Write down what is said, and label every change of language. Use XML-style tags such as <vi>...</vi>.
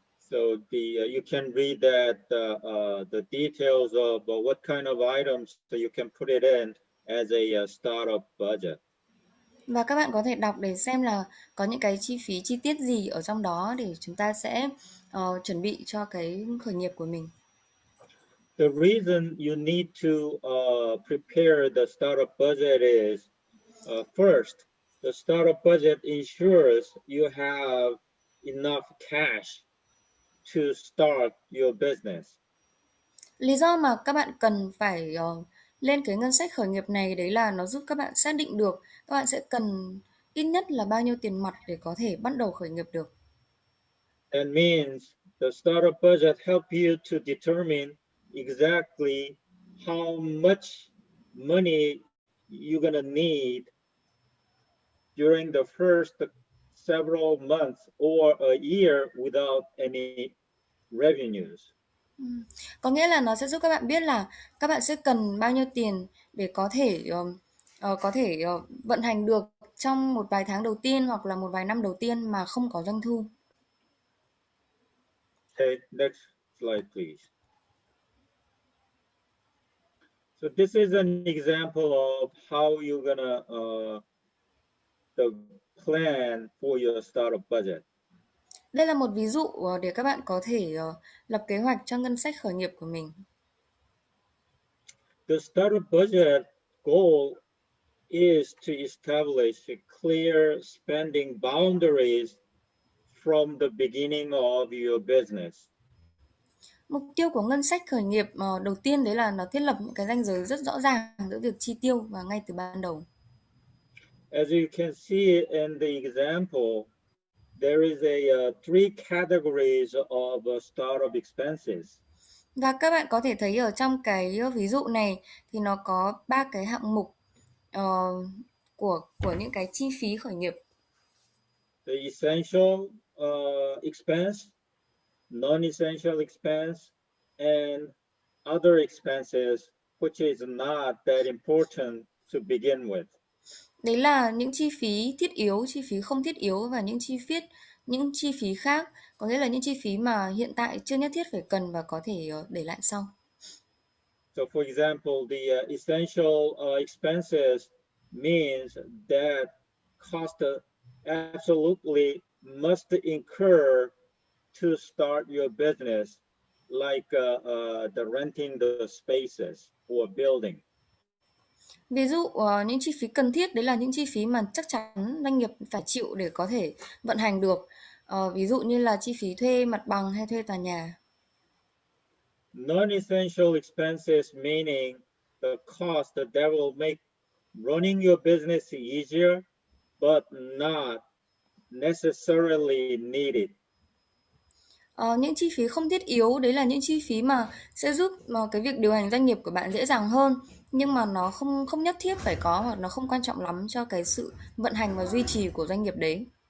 <en>So you can read that the details of what kind of items so you can put it in as a startup budget.</en> <vi>Và các bạn có thể đọc để xem là có những cái chi phí chi tiết gì ở trong đó để chúng ta sẽ chuẩn bị cho cái khởi nghiệp của mình.</vi> <en>The reason you need to prepare the startup budget is first, the startup budget ensures you have enough cash to start your business.</en> <vi>Lý do mà các bạn cần phải lên cái ngân sách khởi nghiệp này đấy là nó giúp các bạn xác định được các bạn sẽ cần ít nhất là bao nhiêu tiền mặt để có thể bắt đầu khởi nghiệp được.</vi> <en>That means the startup budget help you to determine exactly how much money you're gonna need during the first several months or a year without any revenues.</en> <vi>Có nghĩa là nó sẽ giúp các bạn biết là các bạn sẽ cần bao nhiêu tiền để có thể vận hành được trong một vài tháng đầu tiên hoặc là một vài năm đầu tiên mà không có doanh thu.</vi> <en>Okay, next slide, please. So this is an example of how you're gonna the plan for your startup budget.</en> <vi>Đây là một ví dụ để các bạn có thể lập kế hoạch cho ngân sách khởi nghiệp của mình.</vi> <en>The startup budget goal is to establish clear spending boundaries from the beginning of your business.</en> <vi>Mục tiêu của ngân sách khởi nghiệp đầu tiên đấy là nó thiết lập những cái ranh giới rất rõ ràng giữa việc chi tiêu và ngay từ ban đầu.</vi> <en>As you can see in the example, there is three categories of startup expenses.</en> <vi>Và các bạn có thể thấy ở trong cái ví dụ này thì nó có 3 cái hạng mục của những cái chi phí khởi nghiệp.</vi> <en>The essential expense, non-essential expense, and other expenses which is not that important to begin with.</en> <vi>Đấy là những chi phí thiết yếu, chi phí không thiết yếu và những chi phí khác, có nghĩa là những chi phí mà hiện tại chưa nhất thiết phải cần và có thể để lại sau.</vi> <en>So for example, the essential expenses means that cost absolutely must incur to start your business, like the renting the spaces or building.</en> <vi>Ví dụ những chi phí cần thiết đấy là những chi phí mà chắc chắn doanh nghiệp phải chịu để có thể vận hành được. Ví dụ như là chi phí thuê mặt bằng hay thuê tòa nhà.</vi> <en>Non-essential expenses meaning the cost that will make running your business easier, but not necessarily needed.</en> <vi>Những chi phí không thiết yếu đấy là những chi phí mà sẽ giúp cái việc điều hành doanh nghiệp của bạn dễ dàng hơn, nhưng mà nó không nhất thiết phải có hoặc nó không quan trọng lắm cho cái sự vận hành và duy trì của doanh nghiệp đấy.</vi>